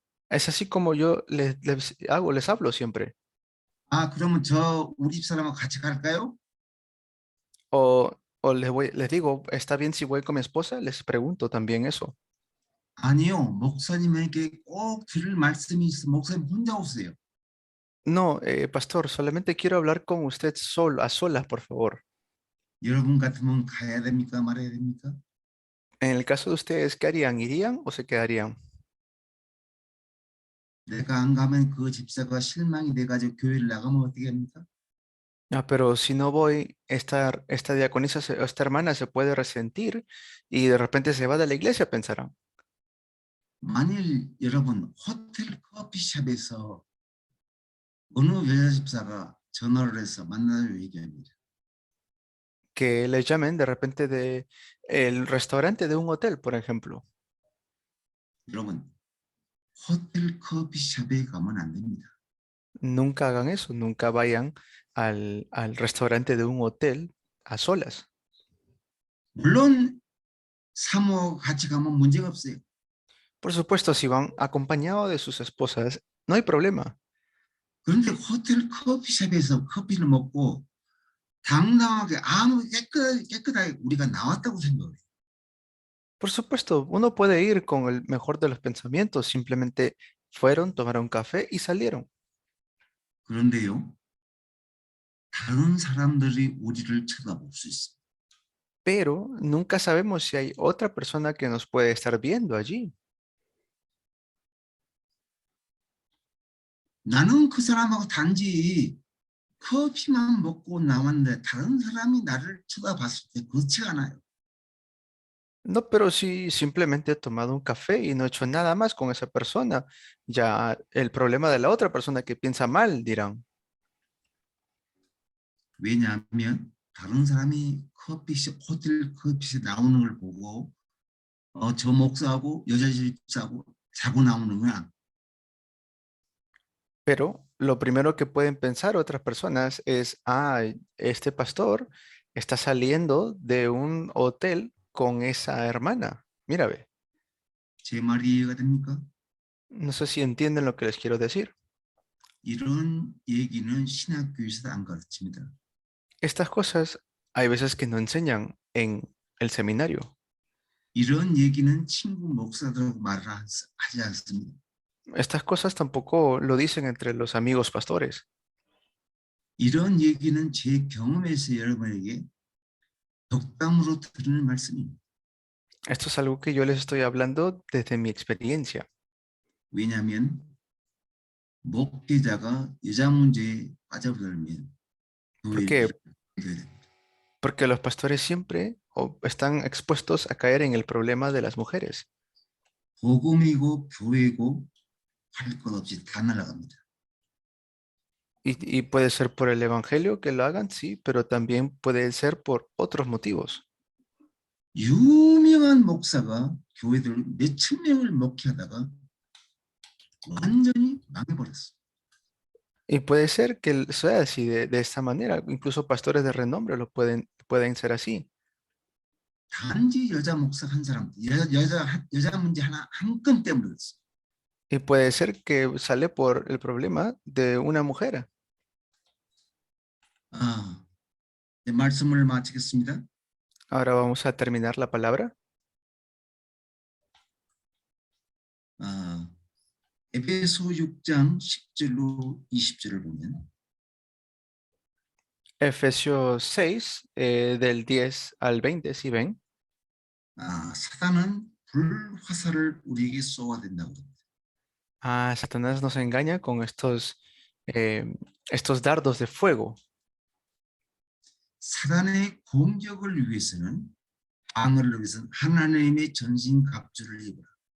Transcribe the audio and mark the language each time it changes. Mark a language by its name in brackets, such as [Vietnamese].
[Spanish] Es así como yo les hablo siempre. [Korean] 그러면 우리 집사람하고 같이 갈까요? [Spanish] O les digo, ¿está bien si voy con mi esposa? Les pregunto también eso. [Korean] 아니요, 목사님에게 꼭 들을 말씀이 있어. 목사님 혼자 오세요. [Spanish] No, pastor, solamente quiero hablar con usted a solas, por favor. [Korean] 여러분 같으면 가야 됩니까? 말아야 됩니까? [Spanish] En el caso de ustedes, ¿qué harían? ¿Irían o se quedarían? [Korean] 내가 안 가면 그 집사가 실망이 돼가지고 교회를 나가면 어떻게 합니까? [Spanish] Ah, pero si no voy, esta diaconisa, esta hermana se puede resentir y de repente se va de la iglesia, pensarán. [Korean] 만일 여러분 호텔 커피숍에서 어느 여자 집사가 전화를 해서 만나자고 얘기합니다. [Spanish] Que le llamen de repente de el restaurante de un hotel, por ejemplo. [Korean] 여러분 호텔 커피숍에 가면 안 됩니다. [Spanish] Nunca hagan eso, nunca vayan al restaurante de un hotel a solas. [Korean] 물론 사모 같이 가면 문제가 없어요. [Spanish] Por supuesto, si van acompañados de sus esposas, no hay problema. [Korean] 그런데 호텔 커피숍에서 커피를 먹고 당당하게 아무 깨끗하게 우리가 나왔다고 생각해요. [Spanish] Por supuesto, uno puede ir con el mejor de los pensamientos, simplemente fueron, tomaron café y salieron. [Korean] 그런데요, 다른 사람들이 우리를 쳐다볼 수 있어요. [Spanish] Pero nunca sabemos si hay otra persona que nos puede estar viendo allí. [Korean] 나는 그 사람하고 단지 커피만 먹고 나왔는데 다른 사람이 나를 쳐다봤을 때 그렇지 않아요. [Spanish] No, pero si simplemente he tomado un café y no he hecho nada más con esa persona, ya el problema de la otra persona que piensa mal, dirán. [Korean] 왜냐하면 다른 사람이 커피숍, 호텔 커피숍에 나오는 걸 보고 저 목사하고 여자 집사하고 자고 나오는구나. [Spanish] Pero lo primero que pueden pensar otras personas es, ah, este pastor está saliendo de un hotel con esa hermana. Mira, ve, [Korean] 제 말이 이해가 됩니까? [Spanish] no sé si entienden lo que les quiero decir. [Korean] 이런 얘기는 신학교에서도 안 가르칩니다. [Spanish] Estas cosas hay veces que no enseñan en el seminario. [Korean] 이런 얘기는 친구 목사들하고 말을 하지 않습니다. [Spanish] Estas cosas tampoco lo dicen entre los amigos pastores. [Korean] 이런 얘기는 제 경험에서 여러분에게 덕담으로 드리는 말씀입니다. [Spanish] Esto es algo que yo les estoy hablando desde mi experiencia. [Korean] 왜냐하면 목회자가 여자 문제에 빠져들면 [Spanish] ¿Por qué? [Korean] 교회를 [Spanish] Porque los pastores siempre están expuestos a caer en el problema de las mujeres. [Korean] 복음이고 교회고 할 것 없이 다 날아갑니다. [Spanish] Y puede ser por el evangelio que lo hagan, sí, pero también puede ser por otros motivos. [Korean] 유명한 목사가 교회들 몇천 명을 목회하다가 완전히 망해버렸어. [Spanish] Y puede ser que sea así de esta manera. Incluso pastores de renombre pueden ser así. [Korean] 단지 여자 목사 한 사람, 여자 문제 하나 한 건 때문에 그랬어. [Spanish] Y puede ser que sale por el problema de una mujer. [Korean] 네, 말씀을 마치겠습니다. [Spanish] Ahora vamos a terminar la palabra. [Korean] 에베소 6장 10절로 20절을 보면 [Spanish] Efesios 6, del 10 al 20, si ven. [Korean] 사단은 불화살을 우리에게 쏘아댄다고 합니다. [Spanish] Satanás nos engaña con estos dardos de fuego. [Korean] 사단의 공격을 위해서는 방어를 위해서는 하나님의 전신 갑주를 입으라.